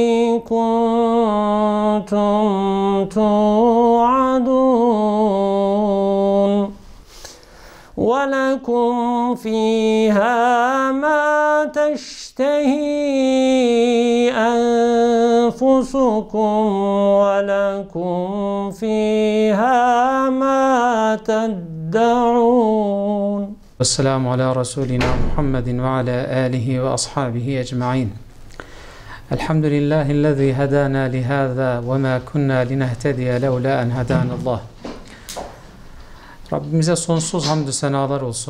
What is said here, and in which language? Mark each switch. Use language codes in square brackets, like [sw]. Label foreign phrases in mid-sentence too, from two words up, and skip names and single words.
[ar] كنتم توعدون ولكم فيها ما تشتهي أنفسكم ولكم فيها ما تدعون. السلام على رسولنا محمد وعلى آله وأصحابه أجمعين. الحمد لله الذي هدانا لهذا وما كنا لنهتدي لولا أن هدانا الله. [tr] Rabbimize sonsuz hamdü senalar olsun.